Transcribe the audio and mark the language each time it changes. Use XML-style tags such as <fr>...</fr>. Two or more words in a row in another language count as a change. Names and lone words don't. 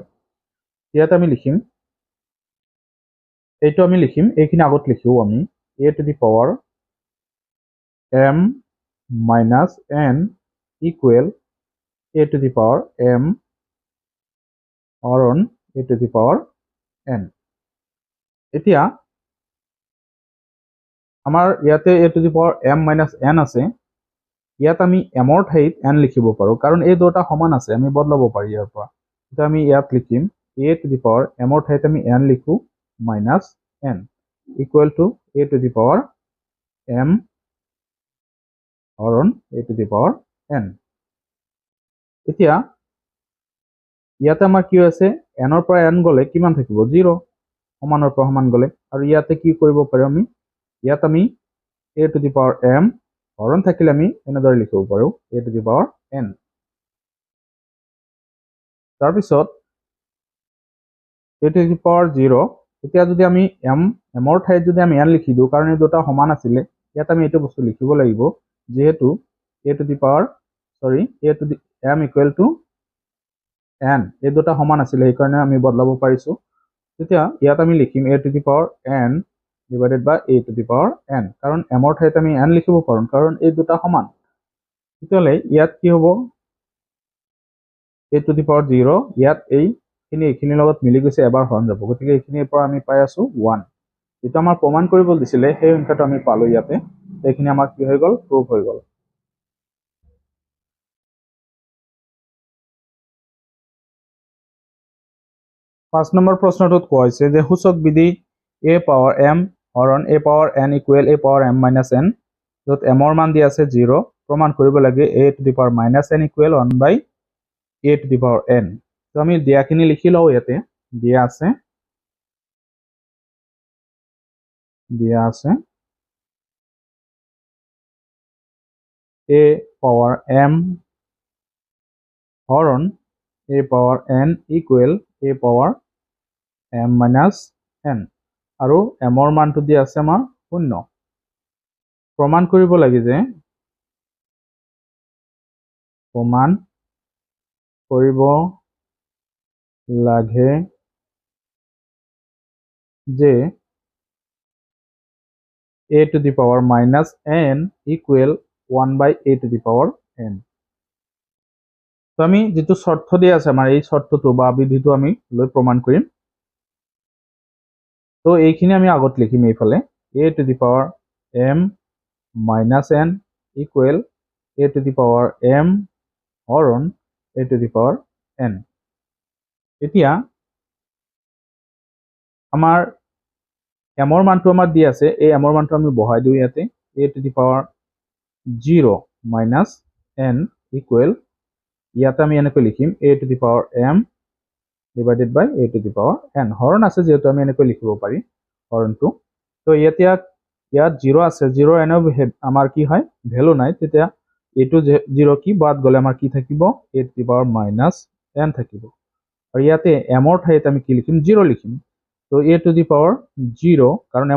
<as>ইয়াত আমি লিখিম, এইখিনি আগত লিখোঁ আমি a⁻m-n ইকুৱেল a⁻m হৰণ a⁻n। এতিয়া আমাৰ ইয়াতে a⁻m-n আছে, ইয়াত আমি m ৰ ঠাইত n লিখিব পাৰোঁ, কাৰণ এই দুটা সমান আছে, আমি বদলাব পাৰি ইয়াৰ পৰা। এতিয়া আমি ইয়াত লিখিম</as> <en>a to the power m</en> <as>ৰ ঠাইত আমি n লিখো</as> <en>minus n equal to a to the power m</en> <as>হৰণ</as> <en>a to the power n</en> <as>এতিয়া ইয়াতে আমাৰ কি আছে n ৰ পৰা n গলে কিমান থাকিব 0 সমানৰ পৰা সমান গলে আৰু ইয়াতে কি কৰিব পাৰো আমি ইয়াত আমি</as> <en>a to the power m</en> <as>হৰণ থাকিলে আমি এনেদৰে লিখিব পাৰো</as> <en>a to the power n</en> <as>তাৰ পিছত</as> <en>a to the power 0</en> <as>এতিয়া যদি আমি m ৰ ঠাইত যদি আমি n লিখি দিও কাৰণ এই দুটা সমান আছিল ইয়াত আমি এইটো বস্তু লিখিব লাগিব যেহেতু</as> <en>a to the power a to the m equal to n</en> <as>এই দুটা সমান আছিল এই কাৰণে আমি বদলাব পাৰিছো তেতিয়া ইয়াত আমি লিখিম</as> <en>a to the power n divided by a to the power n</en> <as>কাৰণ m ৰ ঠাইত আমি n লিখিব পাৰো কাৰণ এই দুটা সমান তেতিয়ালে ইয়াত কি হ'ব</as> <en>a to the power 0</en> <as>ইয়াত এইখিনি লগত মিলি গৈছে এবাৰ হৰণ যাব গতিকে এইখিনিৰ পৰা আমি পাই আছো 1 যেটা আমাৰ প্ৰমাণ কৰিব দিছিলে সেই সংখ্যাটো আমি পালো ইয়াতে এইখিনি আমাৰ কি হৈ গল প্ৰুফ হৈ গল 5 নম্বৰ প্ৰশ্নটোত কোৱা হৈছে যে সূচক বিধি</as> <en>a power m</en> <as>হৰণ</as> <en>a power n equal a power m minus n</en> <as>যত m ৰ মান দি আছে 0 প্ৰমাণ কৰিব লাগে</as> <en>a to the power minus n equal 1 by a to the power n</en> <as>তো আমি দিয়াখিনি লিখি লও ইয়াতে দিয়া আছে</as> <en>a power m</en> <as>হৰণ</as> <en>a power n equal a power m minus n</en> <as>আৰু m ৰ মানটো দি আছে আমাৰ 0 প্ৰমাণ কৰিব লাগে যে</as> <en>a to the power minus n equal 1 by a to the power n</en> <as>তো আমি যেটো শর্ত দিয়া আছে আমাৰ এই শর্তটো বা বিধিটো আমি লৈ প্ৰমাণ কৰিম তো এইখিনি আমি আগত লিখিম এইফালে</as> <en>a to the power m minus n equal a to the power m</en> <as>হৰণ</as> <en>a to the power n</en> <as>এতিয়া আমাৰ m ৰ মানটো আমাৰ দি আছে এই m ৰ মানটো আমি বহাই দিও ইয়াতে</as> <en>a to the power 0 minus n equal</en> <as>ইয়াতে আমি এনেকৈ লিখিম</as> <en>a to the power m divided by a to the power n</en> <as>হৰণ আছে যেহেতু আমি এনেকৈ লিখিব পাৰি হৰণটো তো ইয়াত 0 আছে 0 এনে আমাৰ কি হয় ভ্যালু নাই তেতিয়া a to 0 কি বাদ গলে আমাৰ কি থাকিব</as> <en>a to the power minus n</en> <as>থাকিব আৰু ইয়াতে m ৰ ঠাইত আমি কি লিখিম 0 লিখিম তো</as> <en>a to the power 0</en> <as>কাৰণ m</as>